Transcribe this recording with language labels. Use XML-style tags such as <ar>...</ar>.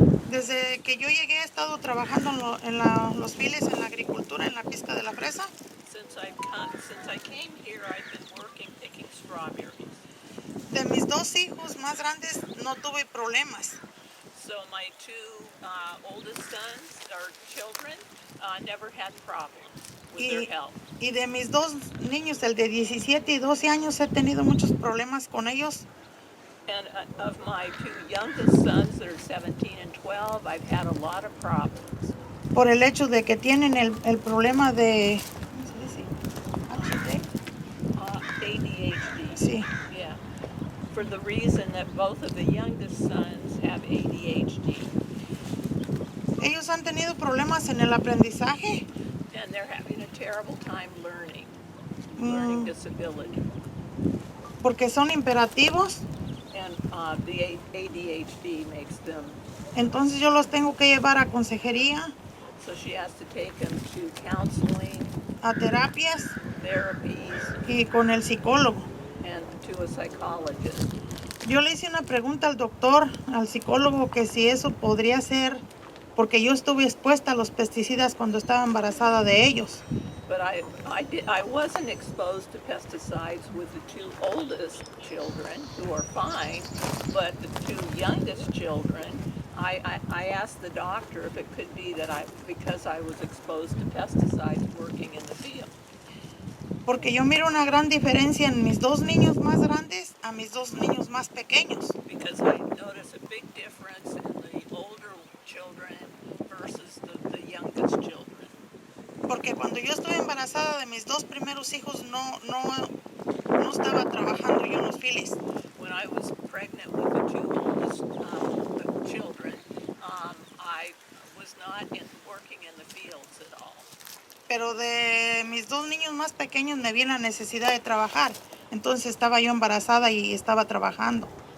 <es>Desde que yo llegué he estado trabajando los files, en la agricultura, en la pizca de la fresa.</es> <en>Since I came here, I've been working picking strawberries.</en> <es>De mis dos hijos más grandes no tuve problemas.</es> <en>So my two oldest sons or children never had problems with their health.</en> <es>Y de mis dos niños, el de 17 y 12 años, he tenido muchos problemas con ellos.</es> <en>And of my two youngest sons that are 17 and 12, I've had a lot of problems.</en> <es>Por el hecho de que tienen el problema de... ¿cómo se dice?</es> <en>ADHD.</en> <es>Sí.</es> <en>Yeah. For the reason that both of the youngest sons have ADHD.</en> <es>Ellos han tenido problemas en el aprendizaje.</es> <en>And they're having a terrible time learning disability.</en> <es>Porque son imperativos.</es> <en>And the ADHD makes them.</en> <es>Entonces yo los tengo que llevar a consejería.</es> <en>So she has to take them to counseling,</en> <es>a terapias,</es> <en>therapies,</en> <es>y con el psicólogo.</es> <en>And to a psychologist.</en> <es>Yo le hice una pregunta al doctor, al psicólogo, que si eso podría ser, porque yo estuve expuesta a los pesticidas cuando estaba embarazada de ellos.</es> <en>But I wasn't exposed to pesticides with the two oldest children, who are fine, but the two youngest children, I asked the doctor if it could be that because I was exposed to pesticides working in the field.</en> <es>Porque yo miro una gran diferencia en mis dos niños más grandes a mis dos niños más pequeños.</es> <en>Because I notice a big difference in the older children versus the youngest children.</en> <es>Porque cuando yo estuve embarazada de mis dos primeros hijos no estaba trabajando yo en los files.</es> <en>When I was pregnant with the two oldest children, I was not working in the fields at all.</en> <es>Pero de mis dos niños más pequeños me vi la necesidad de trabajar. Entonces estaba yo embarazada y estaba trabajando.</es>